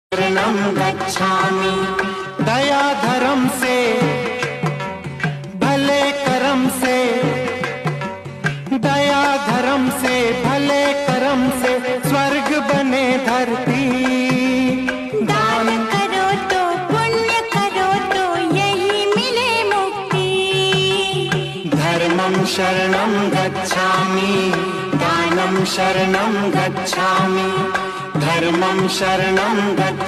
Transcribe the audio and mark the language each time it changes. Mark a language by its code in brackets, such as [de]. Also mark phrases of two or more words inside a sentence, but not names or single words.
[pi] शरणं गच्छामि। [hi] दया धर्म से भले कर्म से, दया धर्म से भले कर्म से स्वर्ग बने धरती। दान करो तो पुण्य करो तो यही मिले मुक्ति। [pi] धर्मं शरणं गच्छामि, दानं शरणं गच्छामि, धर्मं शरणं गच्छामि।